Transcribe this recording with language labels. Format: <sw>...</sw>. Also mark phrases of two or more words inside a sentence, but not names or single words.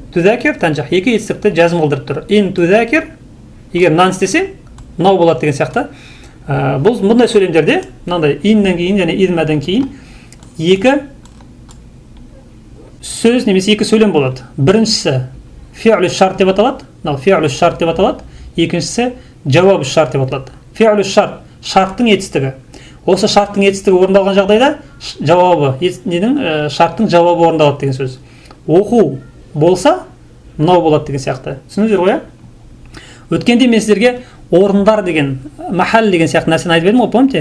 <ar>تذاكر تنجح.</ar> <kk>Екі етістікті жазым қылдырып тұр.</kk> <ar>إن تذاكر,</ar> <kk>егер мынаны істесең, мынау болады деген сияқты. Бұл мұндай сөйлемдерде, мынандай иннен кейін және идмәден кейін екі сөз немесе екі сөйлем болады. Біріншісі</kk> <ar>فعل الشرط</ar> <kk>деп аталады. Мынау</kk> <ar>فعل الشرط</ar> <kk>деп аталады. Екіншісі жауабы шарт деп аталады.</kk> <ar>فعل الشرط,</ar> <kk>шарттың етістігі. Осы шарттың етістігі орындалған жағдайда жауабы, шарттың жауабы орындалады деген сөз. Оқу болса, мынау болады деген сияқты. Түсіндіңіздер ғой? Өткенде мен сіздерге орындар деген, махал деген сияқты нәрсені айтып едім ғой, помните?</kk>